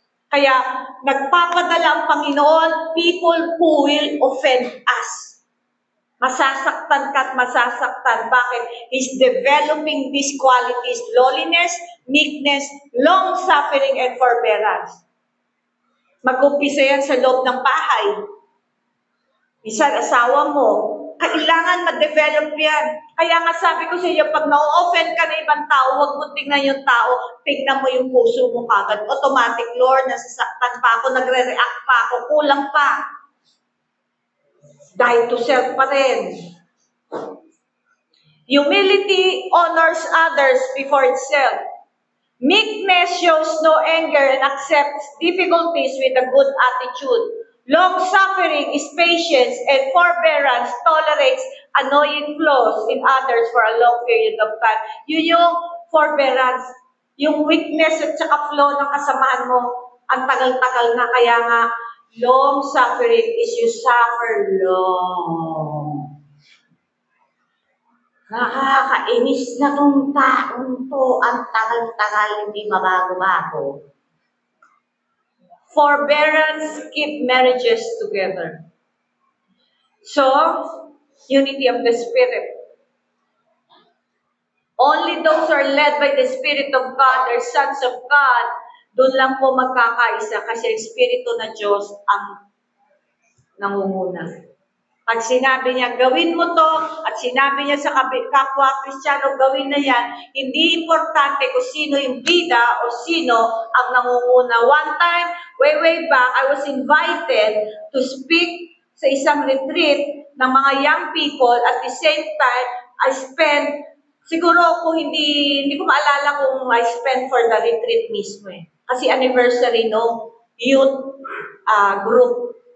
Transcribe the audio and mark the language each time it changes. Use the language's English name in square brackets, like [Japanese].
[Filipino] Kaya, nagpapadala ang Panginoon, [English] people who will offend us. [Filipino] Masasaktan ka at masasaktan. Bakit? [English] He's developing these qualities, lowliness, meekness, long-suffering, and forbearance. [Filipino] Mag-umpisa yan sa loob ng bahay. Isa, asawa mo. Kailangan ma-develop yan. Kaya nga sabi ko sa iyo, pag na-offend ka na ibang tao, huwag mo tingnan yung tao, tingnan mo yung puso mo kagad. Automatic, Lord, nasasaktan pa ako, nagre-react pa ako, kulang pa. [English] Die to self [Filipino] pa rin. [English] Humility honors others before itself. Meekness shows no anger and accepts difficulties with a good attitude. Long-suffering is patience, and forbearance tolerates annoying flaws in others for a long period of time. [Filipino] Yun yung forbearance, yung weakness at saka flaw ng kasamahan mo, ang tagal-tagal na. Kaya nga, [English] long-suffering is you suffer long. [Filipino] Nakakainis na tong taong to, ang tagal-tagal hindi mabago-bago. [English] Forbearance keep marriages together. So, unity of the Spirit. Only those who are led by the Spirit of God are sons of God. [Filipino] Doon lang po magkakaisa kasi ang Espiritu na Diyos ang nangunguna. Pag sinabi niya, gawin mo to, at sinabi niya sa kapwa Kristiyano, gawin na yan, hindi importante kung sino yung bida o sino ang nangunguna. [English] One time, way back, I was invited to speak [Filipino] sa isang [English] retreat [Filipino] ng mga [English] young people. At the same time, I spent, [Filipino] siguro kung hindi ko maalala kung [English] I spent for the retreat [Filipino] mismo eh. Kasi anniversary no youth group.